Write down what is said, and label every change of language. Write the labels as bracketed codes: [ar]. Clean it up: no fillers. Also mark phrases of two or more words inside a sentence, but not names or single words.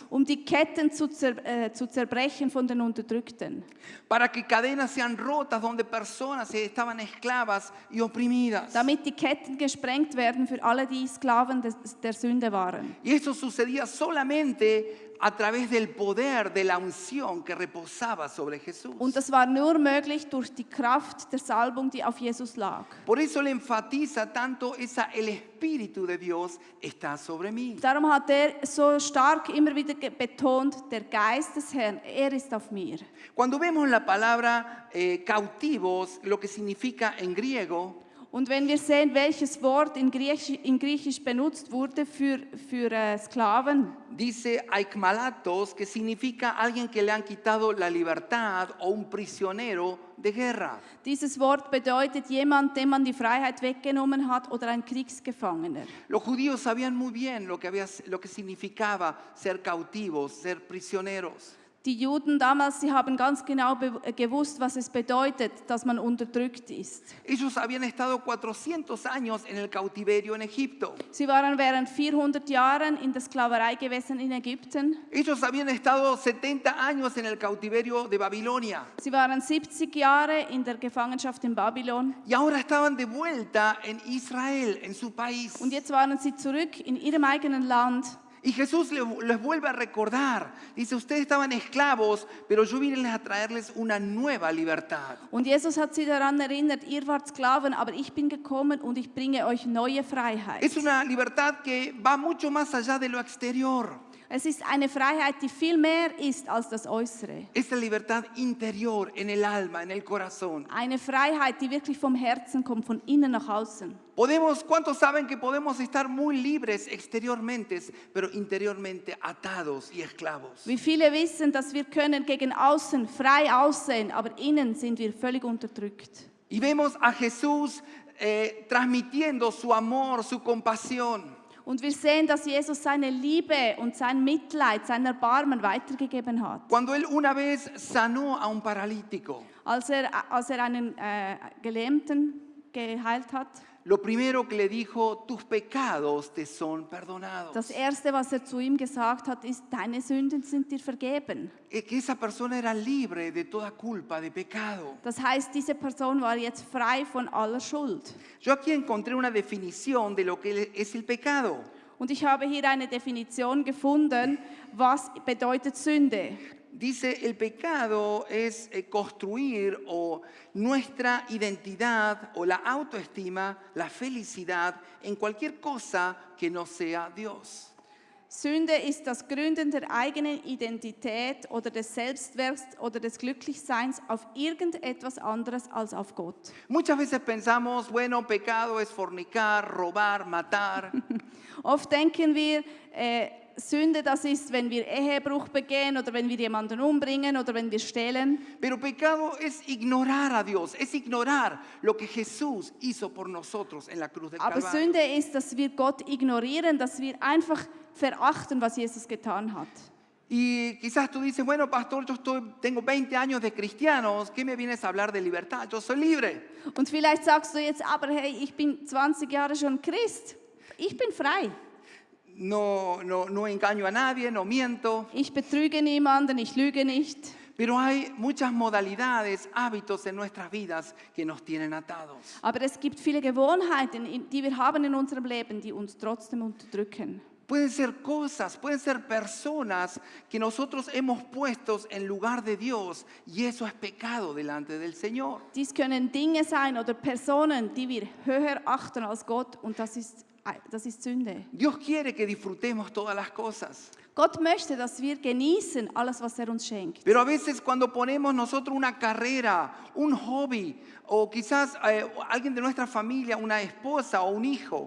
[de] Um die Ketten zu zerbrechen von den Unterdrückten. [es] Para que cadenas sean rotas donde personas estaban esclavas y oprimidas. [de] Damit die Ketten gesprengt werden für alle, die Sklaven der Sünde waren. [es] Y esto sucedía solamente a través del poder de la unción que reposaba sobre Jesús. [de] Und das war nur möglich durch die Kraft der Salbung, die auf Jesus lag. [es] Por eso le enfatiza tanto el Espíritu de Dios está sobre mí. [de] Darum hat er so stark immer wieder betont, der Geist des Herrn, er ist auf mir. [es] Cuando vemos la palabra cautivos, lo que significa en griego, [de] Und wenn wir sehen, welches Wort in Griechisch benutzt wurde für Sklaven, [es] dice aikmalatos, que significa alguien que le han quitado la libertad o un prisionero de guerra. [de] dieses Wort bedeutet jemand, dem man die Freiheit weggenommen hat oder ein Kriegsgefangener. [es] Los judíos sabían muy bien lo que significaba ser cautivos, ser prisioneros. [de] Die Juden damals, sie haben ganz genau gewusst, was es bedeutet, dass man unterdrückt ist. [es] Ellos habían estado 400 años en el cautiverio en Egipto. [de] Sie waren während 400 Jahren in der Sklaverei gewesen in Ägypten. [es] Ellos habían estado 70 años en el cautiverio de Babilonia. [de] Sie waren 70 Jahre in der Gefangenschaft in Babylon. [es] Y ahora estaban de vuelta en Israel, en su país. [de] Und jetzt waren sie zurück in ihrem eigenen Land. [es] Y Jesús les vuelve a recordar. Dice, ustedes estaban esclavos, pero yo vine a traerles una nueva libertad. [de] Und Jesus hat sie daran erinnert, ihr wart Sklaven, aber ich bin gekommen und ich bringe euch neue Freiheit. [es] Es una libertad que va mucho más allá de lo exterior. [de] Es ist eine Freiheit, die viel mehr ist als das Äußere. [es] Es la libertad interior, en el alma, en el corazón. [de] Eine Freiheit, die wirklich vom Herzen kommt, von innen nach außen. [es] ¿Cuántos saben que podemos estar muy libres exteriormente, pero interiormente atados y esclavos? [de] Wie viele wissen, dass wir können gegen außen frei aussehen, aber innen sind wir völlig unterdrückt. [es] Y vemos a Jesús transmitiendo su amor, su compasión. [de] Und wir sehen, dass Jesus seine Liebe und sein Mitleid, sein Erbarmen weitergegeben hat. [es] Cuando él una vez sanó a un paralítico, [de] Als er einen Gelähmten geheilt hat, [es] lo primero que le dijo, tus pecados te son perdonados. [de] das Erste, was er zu ihm gesagt hat, ist, deine Sünden sind dir vergeben. [es] Que esa persona era libre de toda culpa, de pecado. [de] Das heißt, diese Person war jetzt frei von aller Schuld. [es] Yo aquí encontré una definición de lo que es el pecado. [de] Und ich habe hier eine Definition gefunden, was bedeutet Sünde. [es] Dice, el pecado es construir nuestra identidad o la autoestima, la felicidad en cualquier cosa que no sea Dios. [de] Sünde ist das Gründen der eigenen Identität oder des Selbstwerts oder des Glücklichseins auf irgendetwas anderes als auf Gott. [es] Muchas veces pensamos, bueno, pecado es fornicar, robar, matar. [de] Oft denken wir, Sünde, das ist, wenn wir Ehebruch begehen oder wenn wir jemanden umbringen oder wenn wir stehlen. [es] Pero pecado es ignorar a Dios, es ignorar lo que Jesús hizo por nosotros en la cruz del [de] Aber [es] Calvario. [de] Sünde ist, dass wir Gott ignorieren, dass wir einfach verachten, was Jesus getan hat. [es] Y quizás tú dices, bueno, pastor, tengo 20 años de cristianos, ¿qué me vienes a hablar de libertad? Yo soy libre. [de] Und vielleicht sagst du jetzt, aber hey, ich bin 20 Jahre schon Christ. Ich bin frei. [es] No engaño a nadie, no miento. [de] Ich betrüge niemanden, ich lüge nicht. [es] Pero hay muchas modalidades, hábitos en nuestras vidas que nos tienen atados. [de] Aber es gibt viele Gewohnheiten, die wir haben in unserem Leben, die uns trotzdem unterdrücken. [es] Pueden ser cosas, pueden ser personas que nosotros hemos puesto en lugar de Dios y eso es pecado delante del Señor. [de] Dies können Dinge sein oder Personen, die wir höher achten als Gott und das ist Sünde. [es] Dios quiere que disfrutemos todas las cosas. [de] Gott möchte, dass wir genießen alles, was uns schenkt. [es] Pero a veces cuando ponemos nosotros una carrera, un hobby o quizás alguien de nuestra familia, una esposa o un hijo,